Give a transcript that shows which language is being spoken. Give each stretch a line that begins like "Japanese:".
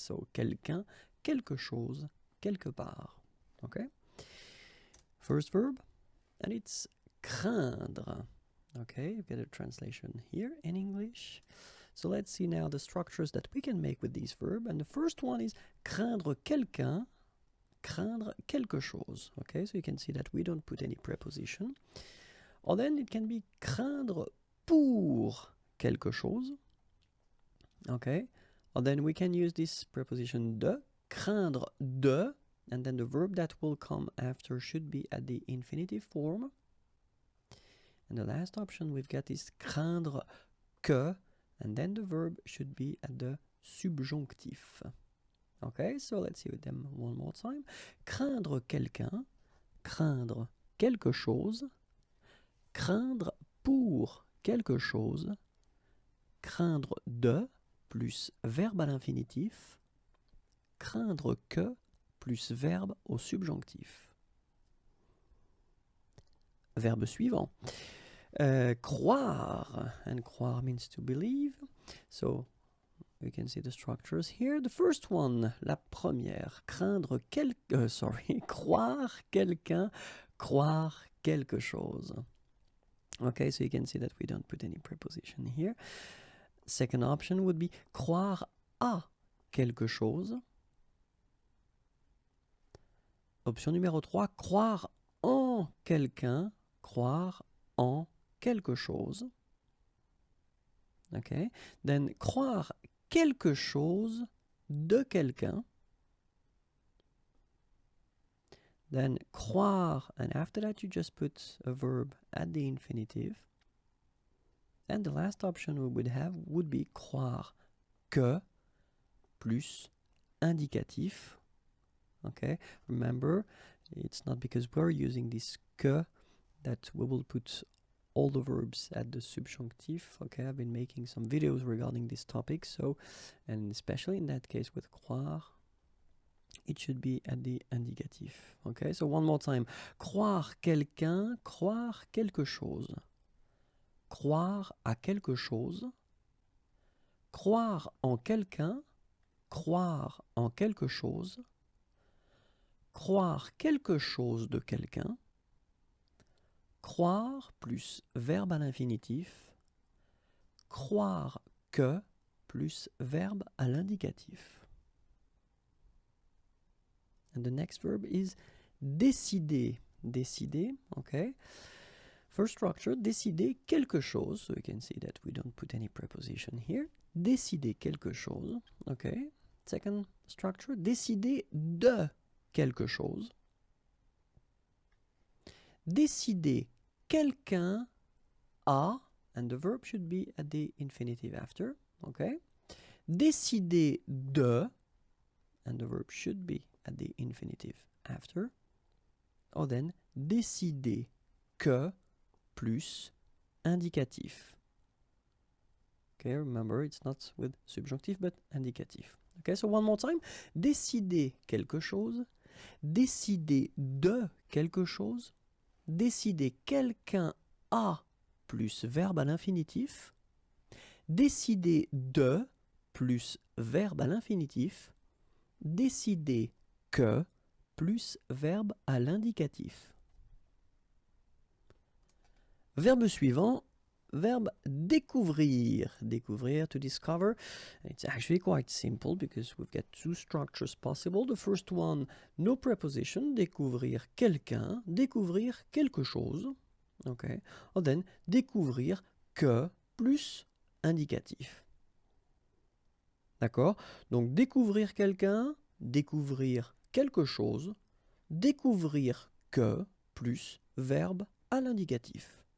French: So, quelqu'un, quelque chose, quelque part.
English: Okay? First verb, and it's craindre. Okay, you get a translation here in English. So let's see now the structures that we can make with these verbs. And the first one is
French: craindre quelqu'un, craindre quelque chose.
English: Okay, so you can see that we don't put any preposition. Or then it can be
French: craindre pour quelque chose.
English: Okay, or then we can use this preposition de,
French: craindre de,
English: and then the verb that will come after should be at the infinitive form. And the last option we've got is
French: craindre que,
English: and then the verb should be at the subjonctif. Okay, so let's see with them one more time.
French: Craindre quelqu'un, craindre quelque chose, craindre pour quelque chose, craindre de plus verbe à l'infinitif, craindre que plus verbe au subjonctif. Verbe suivant.
English: Croire, and croire means to believe. So we can see the structures here. The first one,
French: la première, craindre croire quelqu'un, croire quelque chose.
English: Okay, so you can see that we don't put any preposition here. Second option would be
French: croire à quelque chose. Option numéro 3, croire en quelqu'un, croire en quelque chose.
English: Okay, then
French: croire quelque chose de quelqu'un.
English: Then croire, and after that you just put a verb at the infinitive. And the last option we would have would be
French: croire que plus indicatif.
English: Okay, remember, it's not because we're using this que that we will put all the verbs at the subjunctive. Okay, I've been making some videos regarding this topic, so, and especially in that case with croire, it should be at the indicatif. Okay, so one more time. Croire quelqu'un, croire quelque chose. Croire à quelque chose. Croire en quelqu'un, croire en quelque chose. Croire quelque chose de quelqu'un. Croire plus verbe à l'infinitif. Croire que plus verbe à l'indicatif. And the next verb is décider. Décider, okay. First structure,
French: décider quelque chose.
English: So you can see that we don't put any preposition here.
French: Décider quelque chose, okay.
English: Second structure,
French: décider de quelque chose. Décider quelqu'un a,
English: and the verb should be at the infinitive after, okay.
French: Décider de,
English: and the verb should be at the infinitive after. Or then,
French: décider que plus indicatif.
English: Okay, remember, it's not with subjunctif, but indicatif. Okay, so one more time.
French: Décider quelque chose. Décider de quelque chose. Décider quelqu'un a plus verbe à l'infinitif. Décider de plus verbe à l'infinitif. Décider que plus verbe à l'indicatif. Verbe suivant, verbe découvrir.
English: Découvrir, to discover. It's actually quite simple because we've got two structures possible. The first one, no preposition,
French: découvrir quelqu'un, découvrir quelque chose.
English: Okay. Or then,
French: découvrir que plus indicatif. D'accord? Donc, découvrir quelqu'un, découvrir quelque chose, découvrir que plus verbe à l'indicatif.